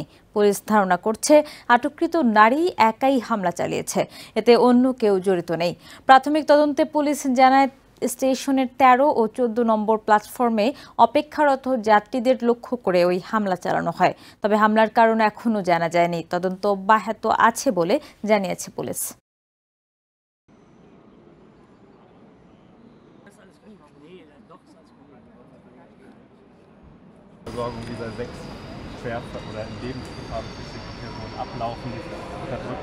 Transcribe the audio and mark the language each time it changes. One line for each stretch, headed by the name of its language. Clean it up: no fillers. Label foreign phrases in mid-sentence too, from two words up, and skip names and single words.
Bangla: পুলিশ ধারণা করছে আটককৃত নারী একাই হামলা চালিয়েছে, এতে অন্য কেউ জড়িত নেই। প্রাথমিক তদন্তে পুলিশ জানায় স্টেশনের ১৩ ও ১৪ নম্বর প্ল্যাটফর্মে অপেক্ষারত যাত্রীদের লক্ষ্য করে ওই হামলা চালানো হয়। তবে হামলার কারণ এখনও জানা যায়নি। তদন্ত অব্যাহত আছে বলে জানিয়েছে পুলিশ।
German: Oder in dem Flughafen bestimmte Personen ablaufen, unterdrücken.